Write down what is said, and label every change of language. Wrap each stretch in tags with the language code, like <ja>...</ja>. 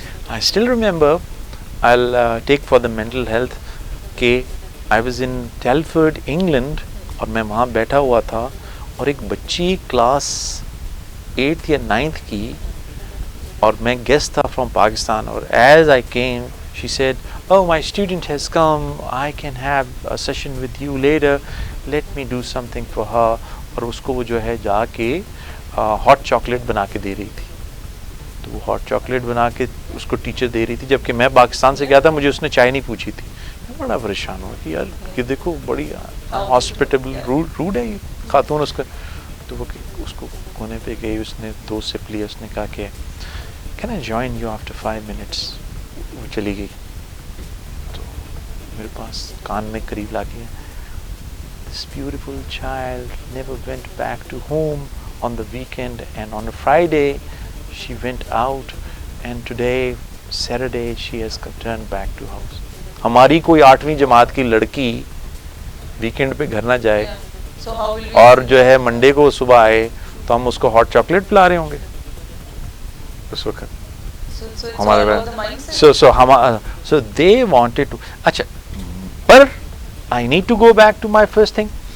<en>I still remember, I'll take for the mental health کہ I was in Telford, England</en> <ur>اور میں وہاں بیٹھا ہوا تھا اور ایک بچی کلاس 8th یا 9th کی، اور میں گیسٹ تھا فرام پاکستان، اور</ur> <en>As I came She said, oh, my student has come, I can have a session with you later, let me do something for her.</en> <ur>اور اس کو وہ جو ہے جا کے ہاٹ چاکلیٹ بنا کے دے رہی تھی. تو وہ ہاٹ چاکلیٹ بنا کے اس کو ٹیچر دے رہی تھی, جبکہ میں پاکستان سے گیا تھا, مجھے اس نے چائے نہیں پوچھی تھی. میں بڑا پریشان ہوا کہ یار کہ دیکھو بڑی ہاسپٹیبل روڈ ہے یہ خاتون اس کا. تو وہ اس کو کونے پہ گئی, اس نے دوست سے لیا, اس نے کہا کہ</ur> <en>Can I join you after 5 minutes.</en> <ur>وہ چلی گئی. تو میرے پاس کان میں قریب لا کے,</ur> <en>this beautiful child never went back to home on the weekend, and on a Friday she went out, and today Saturday she has returned back to house.</en> <ur>ہماری کوئی 8ویں جماعت کی لڑکی ویکینڈ پہ گھر نہ جائے اور جو ہے منڈے کو صبح آئے تو ہم اس کو ہاٹ چاکلیٹ پلا رہے ہوں گے اس وقت.</ur> <en>ہمارے so they wanted to. اچھا, پر I need to go back to my first thing.</en>